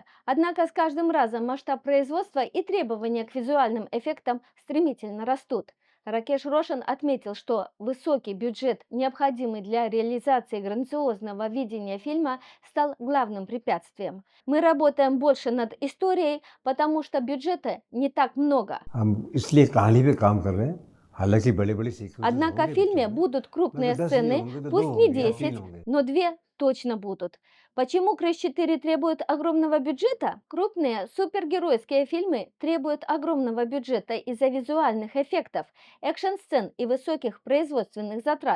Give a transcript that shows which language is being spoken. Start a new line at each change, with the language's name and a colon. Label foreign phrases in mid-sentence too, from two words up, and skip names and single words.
Russian: Однако с каждым разом масштаб производства и требования к визуальным эффектам стремительно растут. Ракеш Рошан отметил, что высокий бюджет, необходимый для реализации грандиозного видения фильма, стал главным препятствием. Мы работаем больше над историей, потому что бюджета не так много.
Hindi: हम इसलिए कहानी पे काम कर रहे हैं हालांकि बड़े-बड़े सीक्वेंसेस
Russian: Однако в фильме будут крупные сцены, пусть не 10, но 2 точно будут. Почему Крис 4 требует огромного бюджета? Крупные супергеройские фильмы требуют огромного бюджета из-за визуальных эффектов, экшн-сцен и высоких производственных затрат.